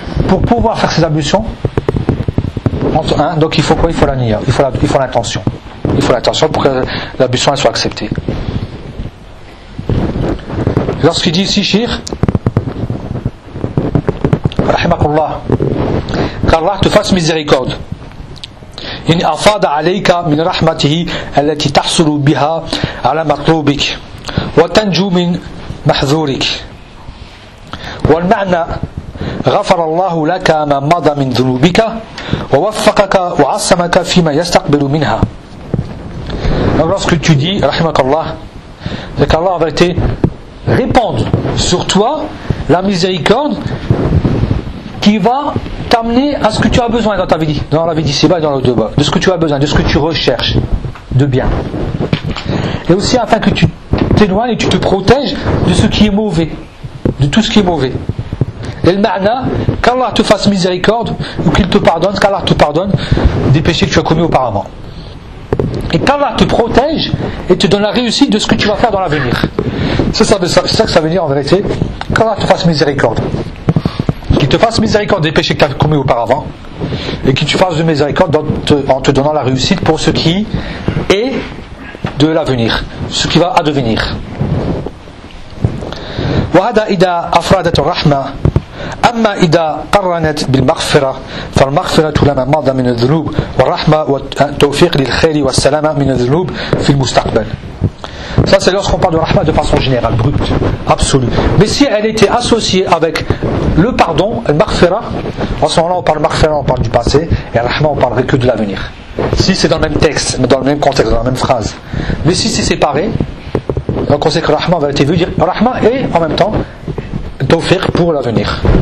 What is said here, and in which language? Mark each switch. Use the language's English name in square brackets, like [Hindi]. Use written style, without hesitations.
[French] Pour pouvoir faire ces ablutions, donc il faut quoi? Il faut la niya, il faut l'intention. Il faut l'intention pour que l'ablution soit acceptée. Lorsqu'il dit ici, Shir, Rahimakullah, qu'Allah te fasse miséricorde. [Arabic] إن أفاد عليك من رحمته التي تحصل بها على مطلوبك وتنجو من محذورك والمعنى غفر الله لك ما مضى من ذنوبك ووفقك وعصمك فيما يستقبل منها. [French] Donc lorsque tu dis [Arabic] رحمك الله, [French] c'est qu'Allah va te répandre sur toi la miséricorde qui va t'amener à ce que tu as besoin dans ta vie, dans la vie d'ici-bas et dans l'autre bas, de ce que tu as besoin, de ce que tu recherches de bien. Et aussi afin que tu t'éloignes et tu te protèges de ce qui est mauvais, de tout ce qui est mauvais. Et le ma'na, qu'Allah te fasse miséricorde ou qu'il te pardonne, qu'Allah te pardonne des péchés que tu as commis auparavant. Et qu'Allah te protège et te donne la réussite de ce que tu vas faire dans l'avenir. C'est ça que ça veut dire en vérité, qu'Allah te fasse miséricorde. Qu'il te fasse miséricorde des péchés que tu as commis auparavant et qu'il te fasse de miséricorde en te donnant la réussite pour ce qui est de l'avenir, ce qui va advenir. [Arabic] وهذا اذا افرادت الرحمه اما اذا قرنت بالمغفره فالمغفره لما مضى من الذنوب والرحمه والتوفيق للخير والسلامه من الذنوب في المستقبل. [French] Ça, c'est lorsqu'on parle de Rahma de façon générale, brute, absolue. Mais si elle était associée avec le pardon, le Maghfira, en ce moment-là, on parle Maghfira, on parle du passé, et Rahma, on parlerait que de l'avenir. Si c'est dans le même texte, mais dans le même contexte, dans la même phrase. Mais si c'est séparé, donc on sait que Rahma va être vu dire Rahma et en même temps, Tawfiq pour l'avenir.